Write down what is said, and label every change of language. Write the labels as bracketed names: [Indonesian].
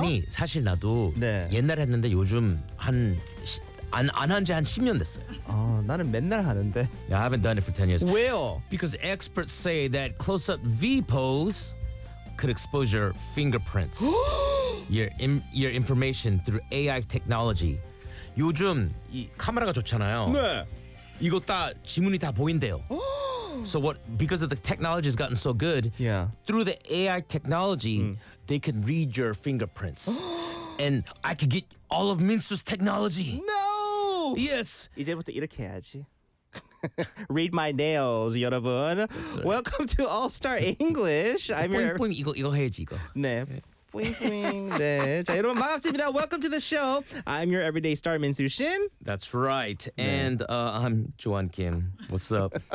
[Korean] 아니, 사실 나도 네. 옛날에 했는데 요즘 한... 안 한 지 한 10년 됐어요. 나는 맨날 하는데. [English] Yeah, I haven't done it for 10 years. [Korean] 왜요? [English] Because experts say that close-up V pose could expose your fingerprints. your information through AI technology. [Korean] 요즘 이 카메라가 좋잖아요. 네. 이거 다 지문이 다 보인대요. [English] So what? Because of the technology has gotten so good. Yeah. Through the AI technology, they can read your fingerprints. And I could get all of Minsu's technology. No. Yes. [Korean] 이제부터 이렇게 해야지. [English] Read my nails, 여러분. Right. Welcome to All Star English. I'm your. [Korean] 뿌잉 뿌잉 이거 해야지 이거. 네. 뿌잉 뿌잉. 네. 자, 여러분 반갑습니다. [English] Welcome to the show. I'm your everyday star, Minsu Shin. That's right. And I'm Joan Kim. What's up?